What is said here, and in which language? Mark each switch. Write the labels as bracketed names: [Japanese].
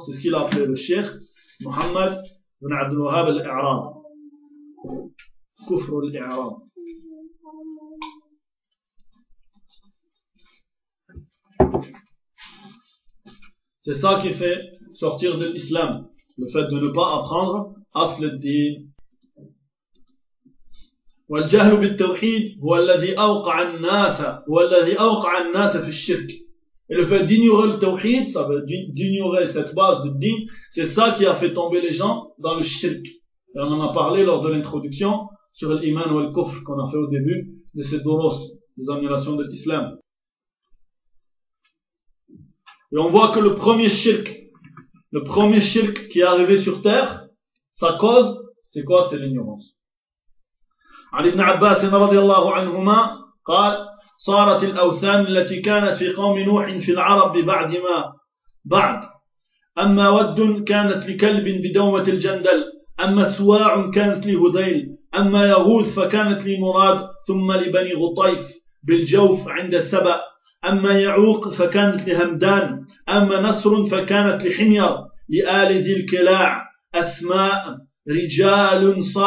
[French] C'est ce qu'il a appelé le Cheikh Mohammed ibn Abdul Wahhab al-I'rad. Kufr al-I'rad. C'est ça qui fait sortir de l'islam. Le fait de ne pas apprendre asl al-din. [Arabic] والجهل بالتوحيد هو الذي اوقع الناس والذي اوقع الناس في الشرك. [French] Et le fait d'ignorer le tawhid, ça veut dire d'ignorer cette base de din, c'est ça qui a fait tomber les gens dans le shirk. Et on en a parlé lors de l'introduction sur l'iman ou le kufr qu'on a fait au début de ces doros, des annulations de l'islam. Et on voit que le premier shirk qui est arrivé sur terre, sa cause, c'est quoi? C'est l'ignorance. [Arabic] Ali ibn Abbas, radiallahu anhuma, قال صارت الأوثان التي كانت في قوم نوح في العرب ببعد ما بعد أما ود كانت لكلب بدومة الجندل أما سواع كانت لهذيل أما يغوث فكانت لمراد ثم لبني غطيف بالجوف عند السبأ أما يعوق فكانت لهمدان أما نصر فكانت لحمير لآل ذي الكلاع أسماء رجال